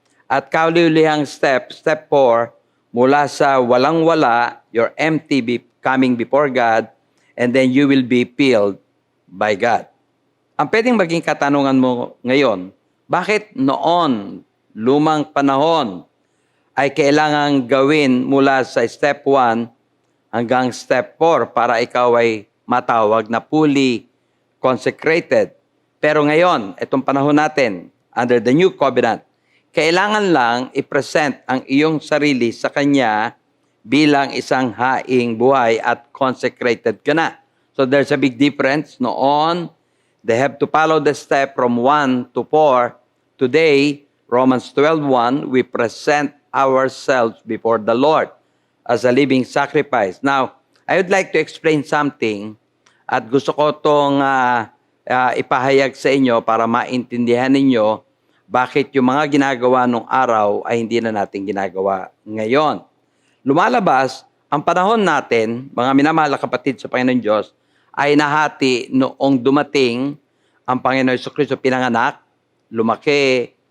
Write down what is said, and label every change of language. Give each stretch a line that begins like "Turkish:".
Filipino: At kauli-ulihang step 4, mula sa walang-wala,
English: you're empty coming before God, and then you will be filled by God.
Filipino: Ang pwedeng maging katanungan mo ngayon, bakit noon, lumang panahon, ay kailangang gawin mula sa step 1 hanggang step 4 para ikaw ay matawag na fully consecrated. Pero ngayon, itong panahon natin,
English: under the new covenant,
Filipino: kailangan lang i-present ang iyong sarili sa Kanya bilang isang haing buhay at consecrated ka na.
English: So there's a big difference.
Filipino: Noon,
English: they have to follow the step from 1 to 4. Today, Romans 12:1, we present ourselves before the Lord as a living sacrifice. Now, I would like to explain something
Filipino: at gusto ko itong ipahayag sa inyo para maintindihan ninyo bakit yung mga ginagawa nung araw ay hindi na natin ginagawa ngayon. Lumalabas, ang panahon natin, mga minamahal na kapatid sa Panginoon Diyos, ay nahati noong dumating ang Panginoon Jesucristo pinanganak, lumaki,